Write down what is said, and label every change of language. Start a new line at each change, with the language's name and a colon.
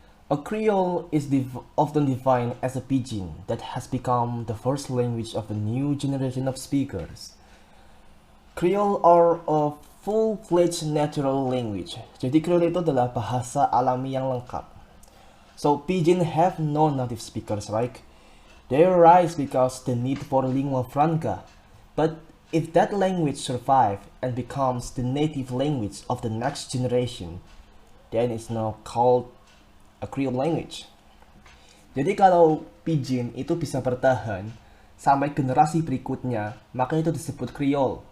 English: A Creole is often defined as a pidgin that has become the first language of a new generation of speakers. Creole are a full-fledged natural language.
Indonesian: Jadi Creole itu adalah bahasa alami yang lengkap.
English: So pidgin have no native speakers, right? They arise because the need for lingua franca, but If that language survives and becomes the native language of the next generation, then it's now called a Creole language.
Indonesian: Jadi kalau Pidgin itu bisa bertahan sampai generasi berikutnya, maka itu disebut Creole.